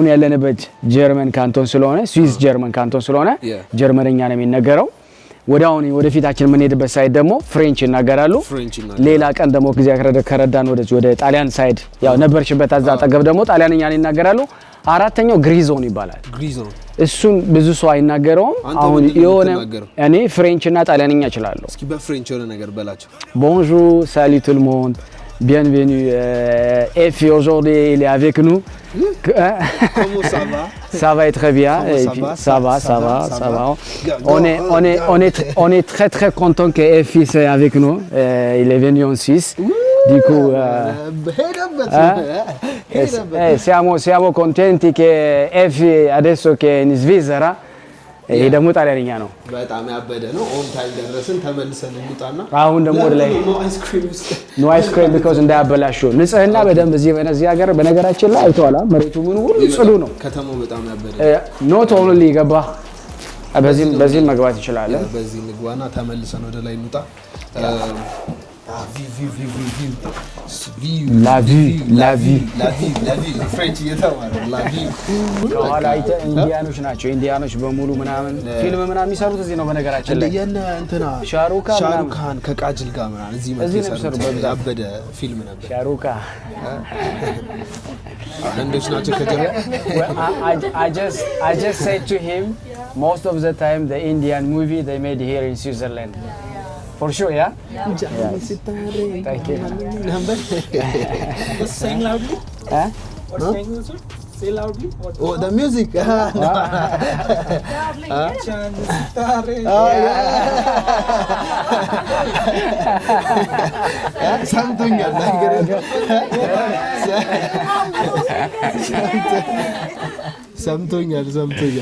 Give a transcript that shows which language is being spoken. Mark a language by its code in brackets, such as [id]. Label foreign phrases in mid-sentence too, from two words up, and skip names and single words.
[am] ያለንበት ጀርመን ካንቶን ስለሆነ ስዊስ ጀርመን ካንቶን ስለሆነ ጀርመንኛ ነው የሚነገረው ወደፊታችን ምን ሄድበት ሳይድ ደግሞ ፍሬንች ይናገራሉ ሌላ ቀን ደግሞ ጊዜ ከረዳን ወደ ጣሊያን ሳይድ ያው ነበርሽበት አዛ አጠገብ ደግሞ ጣሊያንኛ ይናገራሉ አራተኛው ግሪዞን ይባላል ግሪዞን እሱን ብዙ ሰው አይናገረውም አሁን የሆነ እኔ ፍሬንች እና ጣሊያንኛ እችላለሁ እስኪ በፍሬንች የሆነ ነገር በላቸው [fr] Bonjour salut tout le monde bienvenue F aujourd'hui il est avec nous comment ça va ça va très bien et puis ça va on est très content que F est avec nous il est venu en Suisse du coup [it] siamo contenti che F adesso che è in Svizzera [am] ይሄ ደግሞ ጣሊያንኛ ነው በጣም ያበደ ነው [en] on time [am] ደረስን ተመልሰን እንውጣና አሁን ደግሞ ወደ ላይ [en] no ice cream because [am] እንዳያበላሹ ንጽህና በደንብ እዚህ ሀገር በነገራችን ላይ አይተዋላ መሬቱ ምን ሁሉ ጽዱ ነው ከተማው በጣም ያበደ [en] not only [am] ገባ በዚህ መግባት ይችላል በዚህ ንግባና ተመልሰን ወደ ላይ እንውጣ [fr] La vie [am] ፍሬንች እየተማረ [fr] la vie [am] ከኋላ ኢንዲያኖች ናቸው ኢንዲያኖች በሙሉ ምናምን ፊልም ምናምን የሚሰሩት እዚህ ነው በነገራችን ላይ የነ እንትና ሻሩካን ከቃጅል ጋር ምናምን እዚህ መጥተው ያበደ ፊልም ነበር ሻሩካ አንዶች ናቸው ከጀርባ [en] I just said to him most of the time the Indian movie they made here in Switzerland For sure, yeah? Thank you. Sing loudly. Huh? What sing also? Say loudly. Oh, the music. Something something.